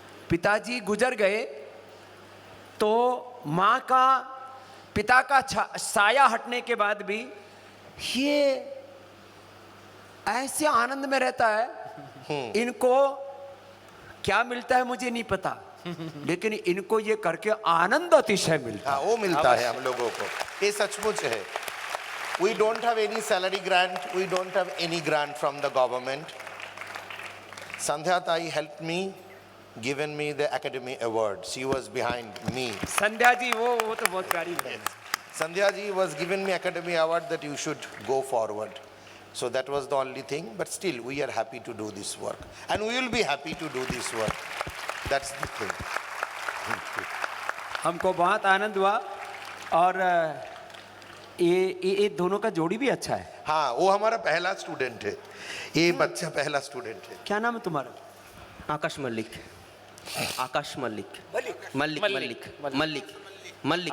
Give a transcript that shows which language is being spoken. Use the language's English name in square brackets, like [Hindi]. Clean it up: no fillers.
[Hindi] पिताजी गुजर गए, तो माँ का, पिता का साया हटने के बाद भी ये ऐसे आनंद में रहता है। इनको क्या मिलता है मुझे नहीं पता, लेकिन इनको ये करके आनंद अतिशय मिलता है। हाँ, वो मिलता है हम लोगों को। ये सचमुच है। [English] We don't have any salary grant. We don't have any grant from the government. Sandhya Tai helped me, given me the Academy Award. She was behind me. [Hindi] Sandhya ji वो तो बहुत प्यारी है। [English] Sandhya ji was given me Academy Award that you should go forward. So that was the only thing. But still, we are happy to do this work, and we will be happy to do this work. That's the thing. [Hindi] हमको बहुत आनंद हुआ। और ये दोनों का जोड़ी भी अच्छा है। हाँ, वो हमारा पहला स्टूडेंट है। ये बच्चा पहला स्टूडेंट है। क्या नाम है तुम्हारा? आकाश मल्लिक। आकाश मल्लिक। मल्लिक मल्लिक मल्लिक मल्लिक